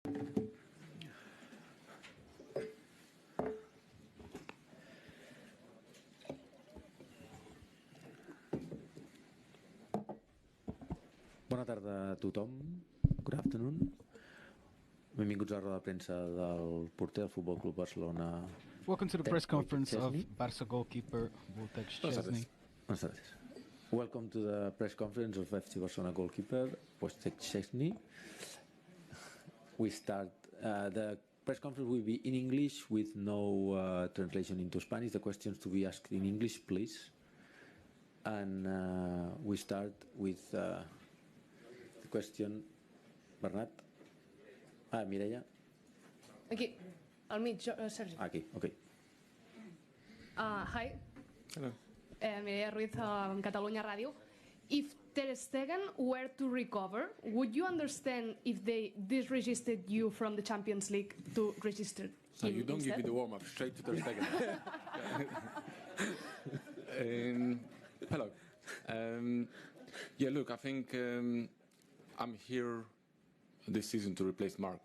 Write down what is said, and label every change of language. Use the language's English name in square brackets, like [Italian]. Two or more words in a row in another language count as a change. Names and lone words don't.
[Catalan] Bona tarda a tothom. [English] Good afternoon. [Catalan] Benvinguts a la roda de premsa del porter del Futbol Club Barcelona. [English] Welcome to the press conference of Barca goalkeeper Szczesny. Welcome to the press conference of FC Barcelona goalkeeper Szczesny. We start. The press conference will be in English with no translation into Spanish. The questions to be asked in English, please. And we start with the question. Bernat. Mireia. [Catalan] Aquí, al mig, Sergi. Aquí, okay. [English] Hi. Hello. Mireia Ruiz, Catalunya Ràdio. If Ter Stegen were to recover, would you understand if they disregistered you from the Champions League to register So him you don't instead? give me the warm-up, straight to Ter Stegen. Hello. Yeah, look, I think I'm here this season to replace Mark.